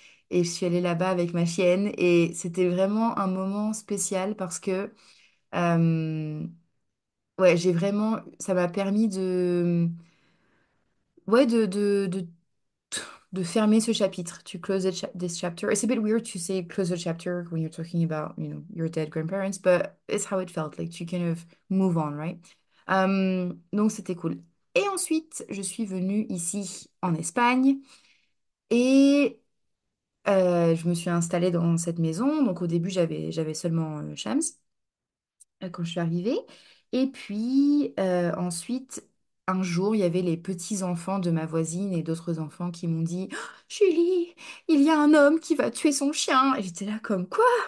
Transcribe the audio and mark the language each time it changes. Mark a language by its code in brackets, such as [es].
[fr] Et je suis allée là-bas avec ma chienne. Et c'était vraiment un moment spécial parce que, ouais, j'ai vraiment, ça m'a permis ouais, de fermer ce chapitre, [en] to close this chapter. It's a bit weird to say close the chapter when you're talking about, your dead grandparents, but it's how it felt, like to kind of move on, right? [fr] Donc c'était cool. Et ensuite, je suis venue ici en Espagne et je me suis installée dans cette maison. Donc au début, j'avais seulement Shams quand je suis arrivée. Et puis ensuite, un jour, il y avait les petits-enfants de ma voisine et d'autres enfants qui m'ont dit: «Oh, Julie, il y a un homme qui va tuer son chien.» Et j'étais là comme quoi?